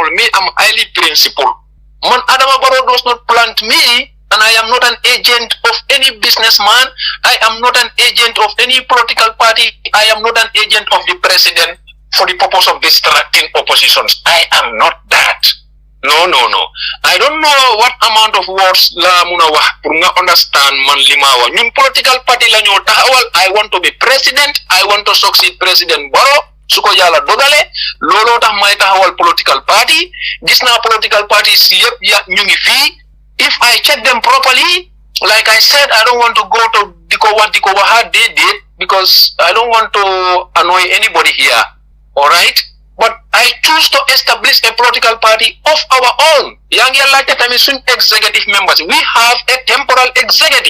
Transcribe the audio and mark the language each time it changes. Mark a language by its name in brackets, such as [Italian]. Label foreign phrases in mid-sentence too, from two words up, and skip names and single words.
[English] Me, I'm highly principled. Man, Adama Barrow does not plant me, and I am not an agent of any businessman. I am not an agent of any political party. I am not an agent of the president for the purpose of distracting oppositions. I am not that. No. I don't know what amount of words [Wolof] la muna wax pour nga understand man lima wax ñun [English] political party [Wolof] la ñoo taxawal. [English] I want to be president. I want to succeed President Barrow [Wolof] suko yàlla dogale looloo tax may taxawal [English] political party. [Wolof] Gis naa [English] political parties [Wolof] yëpp ñu ngi fii. [English] If I check them properly, like I said, I don't want to go to [Wolof] diko waha [English] they did because I don't want to annoy anybody here. All right? But I choose to establish a political party of our own. Yang executive members. We have a temporal executive.